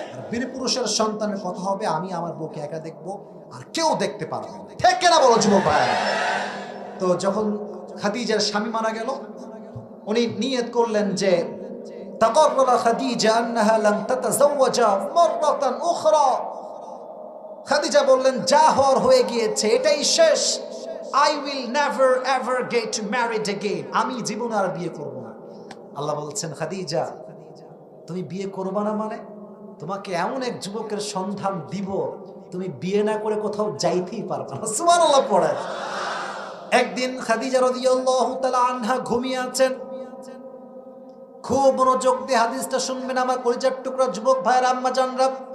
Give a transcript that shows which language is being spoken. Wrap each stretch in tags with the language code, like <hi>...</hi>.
<bn>বীর পুরুষের সন্তানের কথা হবে, আমি আমার বউকে একা দেখবো, আর কেউ দেখতে পারবে না, ঠিক কিনা বলো যুবক ভাই? তো যখন খাদিজার স্বামী মারা গেল, উনি নিয়ত করলেন যে</bn> <ar>তাকাররারা খাদিজা আন্নাহা লান তাতাযাওয়াজা মাররাতান উখরা।</ar> <bn>খাদিজা বললেন, যা হওয়ার হয়ে গিয়েছে, এটাই শেষ।</bn> <en>I will never ever get married again.</en> <bn>আমি জীবনে আর বিয়ে করব না। আল্লাহ বলছেন, খাদিজা তুমি বিয়ে করবা না মানে? তোমাকে এমন এক যুবকের সন্ধান দিব, তুমি বিয়ে না করে কোথাও যাইতেই পারবে না। সুবহানাল্লাহ পড়ে। একদিন খাদিজা রাদিয়াল্লাহু তাআলা আনহা ঘুমিয়ে আছেন। খুব মনোযোগ দিয়ে হাদিসটা শুনবেন আমার কলিজার টুকরা যুবক ভাইয়ের আম্মা জানরা।</bn>